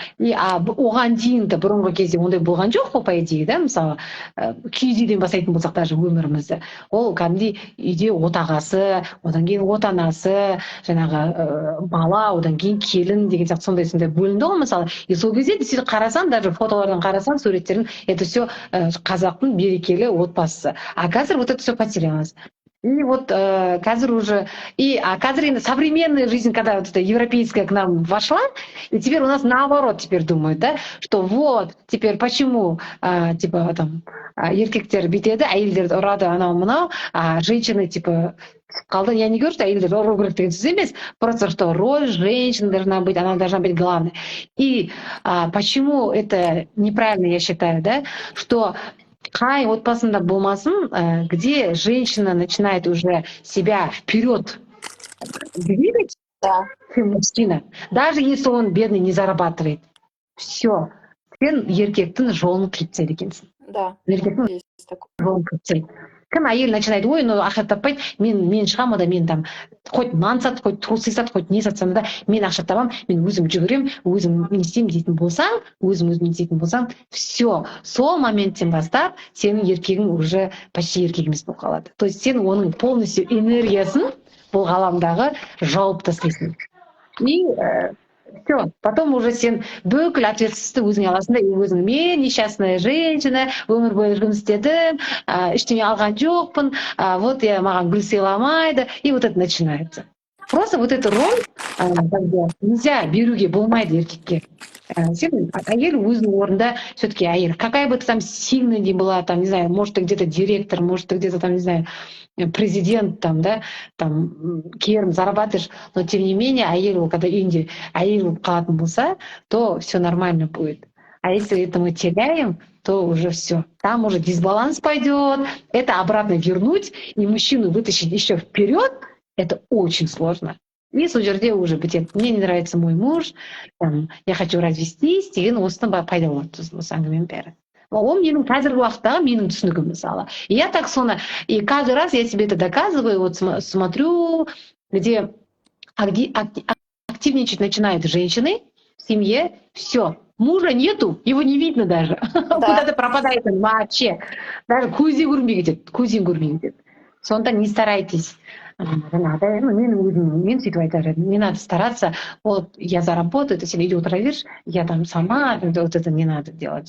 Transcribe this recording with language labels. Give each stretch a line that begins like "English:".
Kazakh: И оған дейін де бұрынғы кезде ондай болған жоқ қой, по идее, да, мысалы, киіз үйден бастайтын болсақ даже өмірімізді, ол кәдімгідей үйде отағасы, одан кейін отанасы, жаңағы бала, одан кейін келін деген сияқты сондай бөлінді ғой, мысалы. И сол кезде действительно қарасаң, даже фотолардан қарасаң, суреттерін, это все қазақтың берекелі отбасы.
Russian: А қазір вот это все потерялось. И вот қазір уже... қазір современная жизнь, когда вот эта европейская к нам вошла, и теперь у нас наоборот теперь думают, да, что вот, теперь почему, типа, там,
Kazakh: еркектер бүйтеді, әйелдер ұрады, анау-мынау,
Russian: а женщины, типа, қалды. Я не говорю, что
Kazakh: әйелдер ұру керек деген сөз емес,
Russian: просто что роль женщины должна быть, она должна быть главной. И почему это неправильно, я считаю, да, что
Kazakh: қай отбасында болмасын,
Russian: где женщина начинает уже себя вперед двигать, чем мужчина, даже если он бедный не зарабатывает, все,
Kazakh: сен еркектің жолын қиып тастайды екенсің.
Russian: Да,
Kazakh: еркектің жолын қиып тастайды. Кім әйел начинает, ой, ну ақша таппайды, мен шығамын да, мен там хоть нан сат, хоть трусы сат, хоть не сатсам да, мен ақша табам, мен өзім жүгірем, өзім не істеймін дейтін болсаң, өзім не істейтін болсаң, все, сол моменттен бастап сенің еркегің уже почти еркек емес болып қалады. То есть сен оның полностью энергиясын бұл ғаламдағы жауып тастайсың. И все, потом уже сен бүкіл ответственностьті өзіңе аласың да, өзің мен
Russian: несчастная женщина,
Kazakh: өмір бойы жұмыс істедім, ештеңе алған жоқпын, вот я маған гүл сыйламайды,
Russian: и вот это начинается. Просто вот эту роль нельзя
Kazakh: беруге болмайды еркекке. Сен әйел өзінің орнында все-таки әйел.
Russian: Какая бы ты там сильная не была, там, не знаю, может, ты где-то директор, может, ты где-то там, не знаю, президент, там, да, там, керім зарабатываешь, но тем не менее, әйел, когда
Kazakh: үйінде әйел болып қалатын болса,
Russian: то все нормально будет. А если это мы теряем, то уже все. Там уже дисбаланс пойдет, это обратно вернуть и мужчину вытащить еще вперед, это очень сложно. И сол жерде уже бітеді. Мне не нравится мой муж, там, я хочу развестись,
Kazakh: деген осыны пайда болады осы әңгіменің бәрі. Ол менің қазіргі уақыттағы менің түсінігім, мысалы.
Russian: И я так соны, и каждый раз я себе это доказываю, вот смотрю, где активничать начинают женщины в семье, все. Мужа нету, его не видно даже. Куда-то пропадает он вообще.
Kazakh: Даже көзі көрмей кетеді, көзін көрмей кетеді. Сондықтан
Russian: не старайтесь.
Kazakh: Мен сөйтіп айтар едім,
Russian: не надо стараться, вот я заработаю, ты
Kazakh: сен үйде отыра берші,
Russian: я там сама, вот это не надо делать.